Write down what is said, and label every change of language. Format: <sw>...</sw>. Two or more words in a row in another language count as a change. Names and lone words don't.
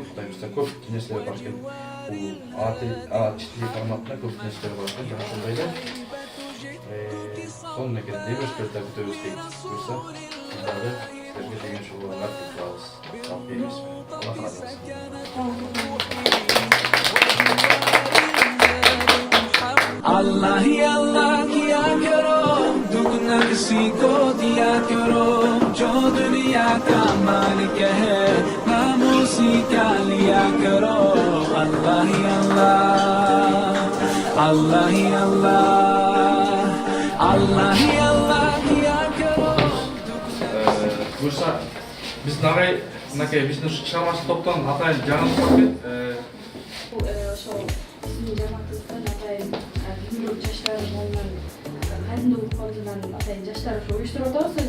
<ky>Кудайыбыздан көп нерселер бар экен. Бул читилик форматында көп нерселер бар экен. Жана ошондой эле сонун экен. Демештерде күтөбүз дейт. Буюрса, сиздерди силерге деген шоуларга кылабыз. Алып беребиз. Аллах разы болсун.</ky> <hi>अल्लाह या अल्लाह किया करो दुगना किसी को दिया करो जो दुनिया का मालिक है नाम उसी का लिया करो अल्लाह ही अल्लाह अल्लाह ही अल्लाह अल्लाह ही अल्लाह किया करो.</hi> <ky>Буюрса, биз нагай мынакей биздин чыгармачылык топтон атайын жаңылык бар экен. Ошол сиздин жамаатыңыздан атайын 24 жаштар болгон кандуу фондунан атайын жаштар уюштуруп атабыз.</ky>